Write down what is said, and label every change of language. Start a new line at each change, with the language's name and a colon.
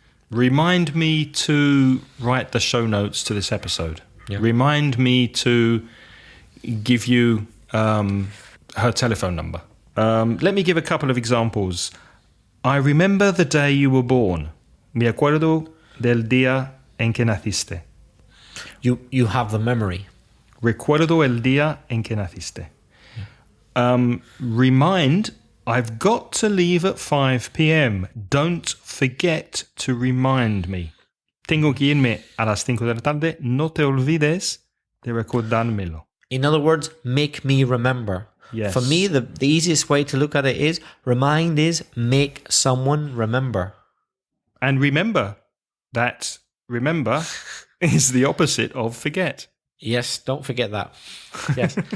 English: Remind me to write the show notes to this episode. Yeah. Remind me to give you her telephone number. Let me give a couple of examples. I remember the day you were born.
Spanish: Me acuerdo del día en que naciste.
English: You have the memory.
Spanish: Recuerdo el día en que naciste.
English: Remind, I've got to leave at 5 p.m. Don't forget to remind me.
Spanish: Tengo que irme a las 5 de la tarde. No te olvides de recordármelo.
English: In other words, make me remember. Yes. For me, the easiest way to look at it is remind is make someone remember. And remember that remember is the opposite of forget. Yes, don't forget that. Yes.